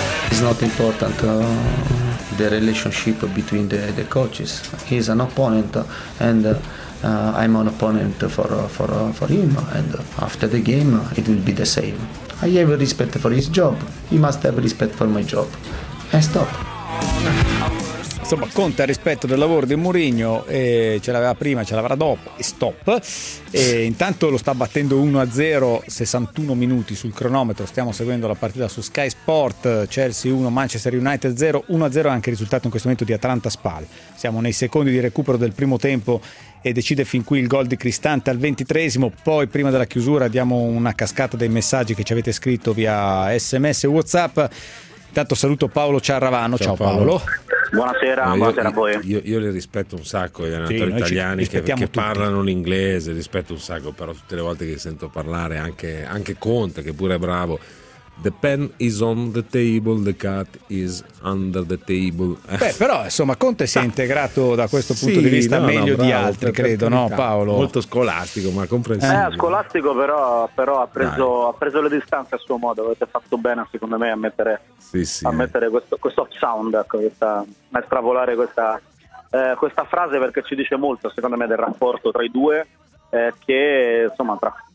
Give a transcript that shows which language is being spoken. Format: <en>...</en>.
<en>It's not important the relationship between the coaches. He's an opponent and I'm an opponent for him. And after the game it will be the same. I have respect for his job. He must have respect for my job. And stop.</en> <it>Insomma, Conte ha rispetto del lavoro di Mourinho, ce l'aveva prima, ce l'avrà dopo e stop. E intanto lo sta battendo 1-0, 61 minuti sul cronometro. Stiamo seguendo la partita su Sky Sport, Chelsea 1, Manchester United 0. 1-0 è anche il risultato in questo momento di Atalanta-Spal. Siamo nei secondi di recupero del primo tempo e decide fin qui il gol di Cristante al 23esimo. Poi, prima della chiusura, diamo una cascata dei messaggi che ci avete scritto via SMS e WhatsApp. Intanto saluto Paolo Ciarravano. Ciao, Paolo. Buonasera a voi. Io li rispetto un sacco, gli allenatori italiani che parlano l'inglese, rispetto un sacco, però tutte le volte che sento parlare anche Conte, che pure è bravo.</it> <en>The pen is on the table, the cat is under the table.</en> <it>Però insomma Conte si è integrato da questo punto di vista meglio di altri, credo, no Paolo? Molto scolastico, ma comprensibile. Scolastico, però ha preso le distanze a suo modo. Avete fatto bene, secondo me, a mettere mettere questo off sound, a estrapolare questa frase, perché ci dice molto, secondo me, del rapporto tra i due, che insomma tra...</it>